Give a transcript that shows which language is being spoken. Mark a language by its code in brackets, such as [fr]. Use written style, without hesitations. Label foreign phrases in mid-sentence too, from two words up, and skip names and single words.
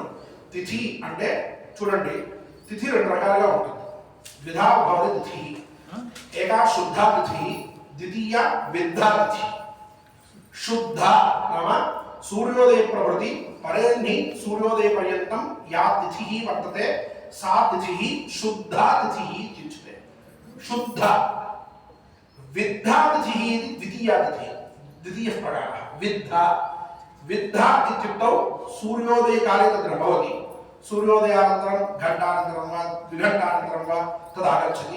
[te] తిథి అంటే చూడండి, తిథి 2 రకాలుగా ఉంటుంది. [sa] द्विधा भवति तिथि, एका शुद्ध तिथि, द्वितीय विद्धा तिथि. शुद्ध नाम सूर्योदय प्रवृत्ति परेणि सूर्योदय पर्यन्तं या तिथि वर्तते सा तिथि शुद्धा तिथि इत्युच्यते. शुद्ध विद्धा तिथि इति द्वितीया तिथि, द्वितीयः प्रकारः. विद्धा इत्युक्तौ सूर्योदयकाले तत्र भवति. सूर्योदयानन्तरं घण्टानन्तरं वा द्विघण्टानन्तरं वा तदागच्छति.